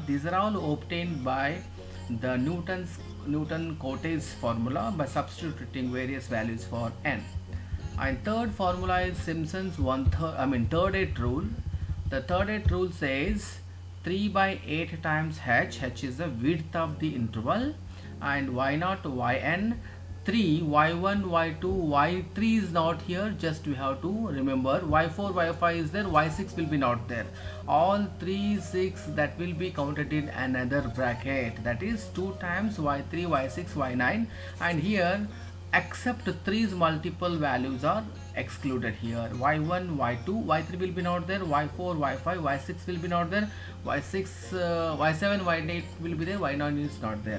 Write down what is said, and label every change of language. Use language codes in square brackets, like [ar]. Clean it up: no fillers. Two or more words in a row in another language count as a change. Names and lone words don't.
[en] These are all obtained by the Newton-Cotes formula by substituting various values for n. And third formula is Simpson's third rule. The third rule says 3 by 8 times h is the width of the interval, and y0 yn 3 y1 y2 y3 is not here, just we have to remember y4 y5 is there, y6 will be not there, all 3 6 that will be counted in another bracket, that is 2 times y3 y6 y9, and here except 3's multiple values are excluded here, y1 y2 y3 will be not there, y4 y5 y6 will be not there, y6 y7 y8 will be there, y9 is not there.